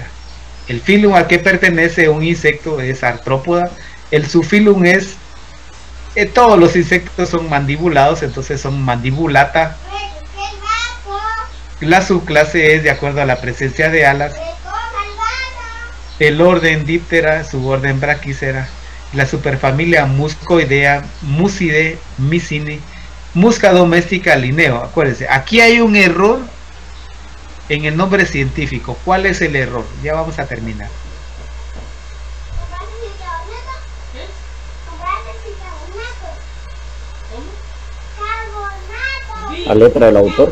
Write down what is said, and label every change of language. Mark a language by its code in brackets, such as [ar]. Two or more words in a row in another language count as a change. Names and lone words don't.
[es] El filum al que pertenece un insecto es artrópoda. El subfilum es todos los insectos son mandibulados, entonces son mandibulata. La subclase es de acuerdo a la presencia de alas. El orden Diptera, suborden Brachycera. La superfamilia Muscoidea, Muside, Mycine. Musca doméstica Linneo. Acuérdense, aquí hay un error en el nombre científico. ¿Cuál es el error? Ya vamos a terminar. La letra del autor.